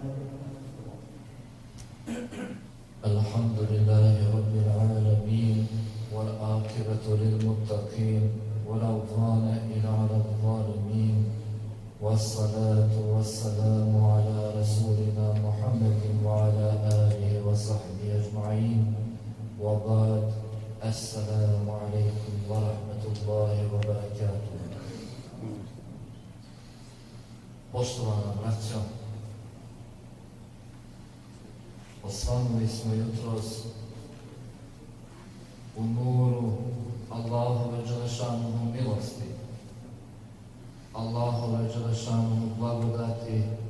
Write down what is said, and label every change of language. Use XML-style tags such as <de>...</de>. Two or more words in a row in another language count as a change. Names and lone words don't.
<ar>الحمد لله رب العالمين والعاقبة للمتقين ولا عدوان إلا على الظالمين والصلاة والسلام على رسولنا محمد وعلى آله وصحبه أجمعين وبعد السلام عليكم ورحمة الله وبركاته.</ar> <bs>Poštovana braćo, osvanuli smo jutros u nuru Allahove dželešanuhu milosti, Allahove dželešanuhu blagodati,</bs>